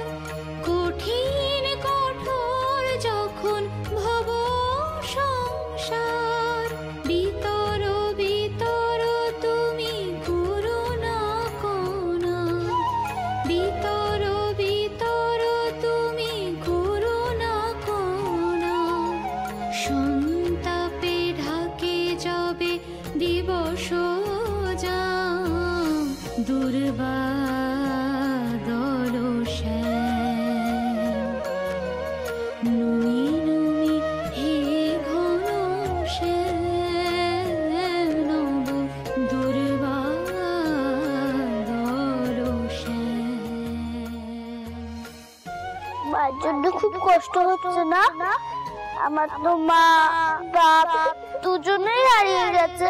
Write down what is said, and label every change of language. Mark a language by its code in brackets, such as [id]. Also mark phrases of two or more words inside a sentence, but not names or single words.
[bn] কঠিন কঠোর যখন ভব সংসার, ভিতর ভিতর তুমি করুণা কোনা, ভিতর ভিতর তুমি করুণা কোনা। সন্তাপে ঢাকে যাবে দিবস যাম, দুর্বাদল শ্যাম। নুমি নুমি হে ঘন শ্যাম, নব দুর্বাদল শ্যাম। মার জন্য খুব কষ্ট হচ্ছে না? আমার তো মা বাপ দুজনেই হারিয়ে গেছে।